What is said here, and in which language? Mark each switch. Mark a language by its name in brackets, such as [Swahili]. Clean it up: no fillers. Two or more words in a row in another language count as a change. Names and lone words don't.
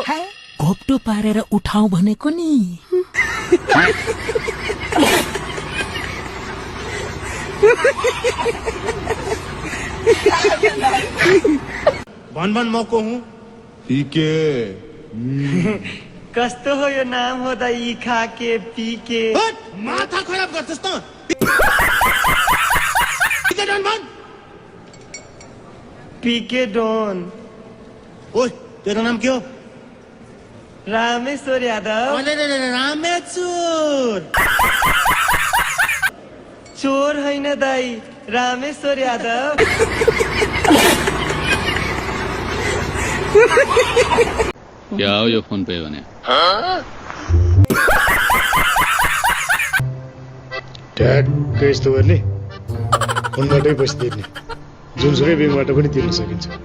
[Nepali] घोप्टो पारेर उठाउ भनेको नि। भन भन म को हुँ? पीके कस्तो हो यो नाम हो दा ई खा के पी के? माथा खराब गर्छस् त। पीके डन भन। पी के डोन। ओए तेरो नाम के हो? रामेश्वर यादव। रामेश्वर। चोर होइन दाई, रामेश्वर यादव। क्या हो यो फोन पे भने? ठ्याक्कै यस्तो गर्ने फोनबाटै पैसा तिर्ने, जुनसुकै ब्याङ्कबाट पनि तिर्न सकिन्छ।